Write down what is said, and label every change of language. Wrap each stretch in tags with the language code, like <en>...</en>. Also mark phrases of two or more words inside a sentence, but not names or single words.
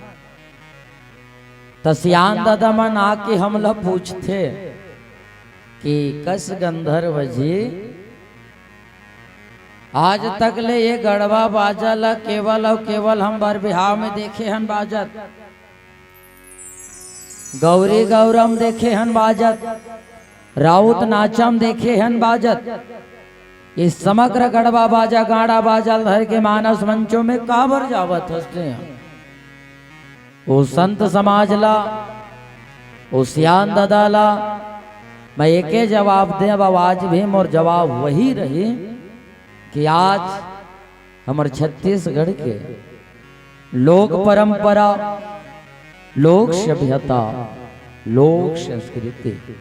<hne>तसियान दादा मन आके हमला पूछते कि कस गंधर्व जी आज तक ले ये गढ़वा बाजा ला केवल और केवल हम बर बिहाव में देखे हन बाजत, गौरी गौरम देखे हन बाजत, राउत नाचम देखे हन बाजत। इस समग्र गढ़वा बाजा गाड़ा बाजा धर के मानस मंचों में काबर जावत हंसते हैं। वो संत समाज ला, वो सियान दादा ला मैं एक जवाब दे, अब आज भी मोर जवाब वही रही कि आज हमारे छत्तीसगढ़ के लोक परंपरा, लोक सभ्यता, लोक संस्कृति,</hne>